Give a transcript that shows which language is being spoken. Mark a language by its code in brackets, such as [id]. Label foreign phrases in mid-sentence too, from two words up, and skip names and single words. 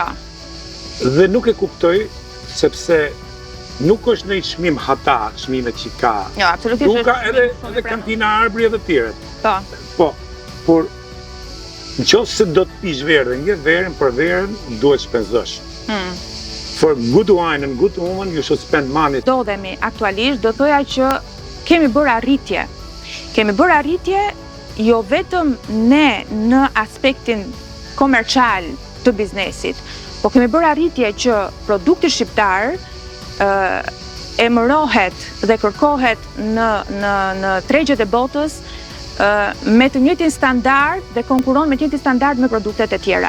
[sq] Dhe nuk e kuptoj sepse nuk është në çmim hata, çmimet që ka. Jo, absolutisht. Nuk ka edhe kantina Arbri edhe të tjerët. Po, por nëse do të pish verë dhe një verën për verën duhet shpenzosh. [en] For good wine and good woman you should spend money. [sq] Dodhemi aktualisht, do thoja që kemi bërë arritje. Kemi bërë arritje jo vetëm ne në aspektin komercial të biznesit, po kemi bërë arritje që produkti shqiptar emërohet dhe kërkohet në tregjet e botës me të njëjtin standard dhe konkuron me të njëjtin standard me produktet e tjera.